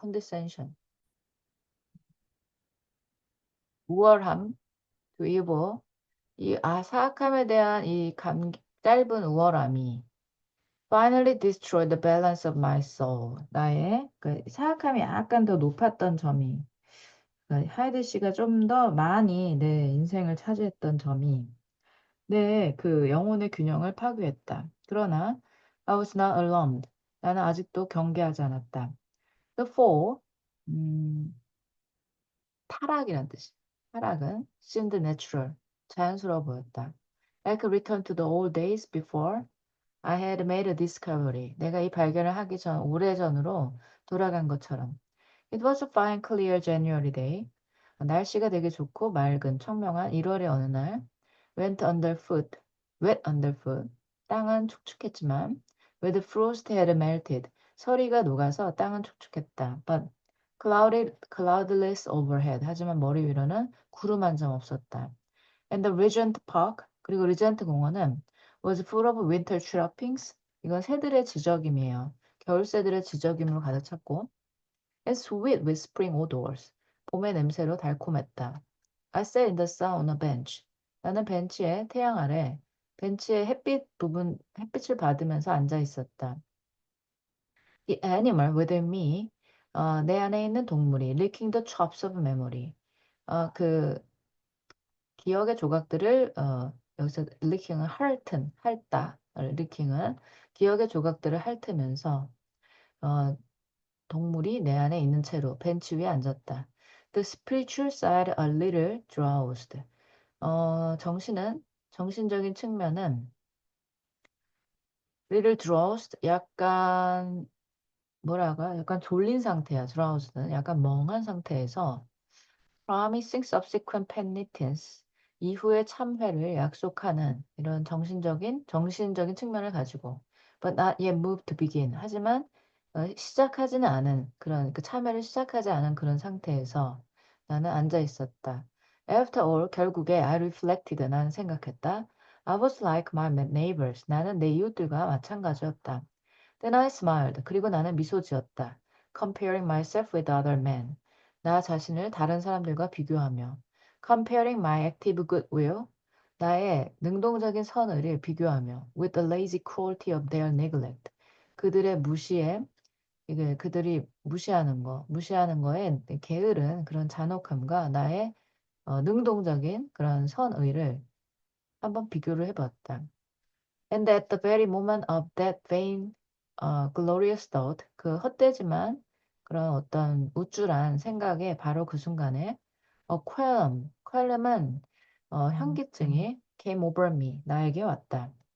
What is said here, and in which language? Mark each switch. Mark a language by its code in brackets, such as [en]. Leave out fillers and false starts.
[en] condescension [ko] 우월함 [en] to evil [ko] 사악함에 대한 짧은 우월함이 [en] finally destroyed the balance of my soul. [ko] 나의 그 사악함이 약간 더 높았던 점이 하이드 씨가 좀 더 많이 내 인생을 차지했던 점이 네, 그 영혼의 균형을 파괴했다. 그러나 [en] I was not alarmed. [ko] 나는 아직도 경계하지 않았다. [en] The fall, [ko] 음, 타락이란 뜻이. 타락은 [en] seemed natural, [ko] 자연스러워 보였다. [en] Like a return to the old days before I had made a discovery. [ko] 내가 이 발견을 하기 전, 오래전으로 돌아간 것처럼. [en] It was a fine, clear January day. [ko] 날씨가 되게 좋고 맑은 청명한 1월의 어느 날. [en] Went underfoot, wet underfoot. [ko] 땅은 축축했지만 [en] where the frost had melted. [ko] 서리가 녹아서 땅은 촉촉했다. [en] But cloudless overhead. [ko] 하지만 머리 위로는 구름 한 점 없었다. [en] And the Regent Park, [ko] 그리고 리젠트 공원은 [en] was full of winter trappings. [ko] 이건 새들의 지저귀이에요. 겨울 새들의 지저귀으로 가득 찼고 [en] and sweet with spring odors. [ko] 봄의 냄새로 달콤했다. [en] I sat in the sun on a bench. [ko] 나는 벤치에 태양 아래 벤치의 햇빛을 받으면서 앉아 있었다. [en] The animal within me, [ko] 내 안에 있는 동물이 [en] licking the chops of memory. [ko] 그 기억의 조각들을 여기서 licking은 핥다. licking은 기억의 조각들을 핥으면서 어, 동물이 내 안에 있는 채로 벤치 위에 앉았다. [en] The spiritual side a little drowsed. [ko] 정신적인 측면은 [en] little drowsed, [ko] 약간 뭐라가 약간 졸린 상태야. drowsed는 약간 멍한 상태에서 [en] promising subsequent penitence, [ko] 이후의 참회를 약속하는 이런 정신적인 측면을 가지고 [en] but not yet moved to begin. [ko] 하지만 시작하지는 않은 그런 그 참회를 시작하지 않은 그런 상태에서 나는 앉아 있었다. [en] After all, [ko] 결국에 [en] I reflected. [ko] 나는 생각했다. [en] I was like my neighbors. [ko] 나는 내 이웃들과 마찬가지였다. [en] Then I smiled. [ko] 그리고 나는 미소 지었다. [en] Comparing myself with other men. [ko] 나 자신을 다른 사람들과 비교하며. [en] Comparing my active goodwill. [ko] 나의 능동적인 선의를 비교하며. [en] With the lazy cruelty of their neglect. [ko] 그들의 무시에, 이게 그들이 무시하는 거에 게으른 그런 잔혹함과 나의 능동적인 그런 선의를 한번 비교를 해봤다. [en] And at the very moment of that vain, glorious thought, [ko] 그 헛되지만 그런 어떤 우쭐한 생각에 바로 그 순간에 [en] qualm은 [ko] 현기증이 [en] came over me, 나에게 왔다.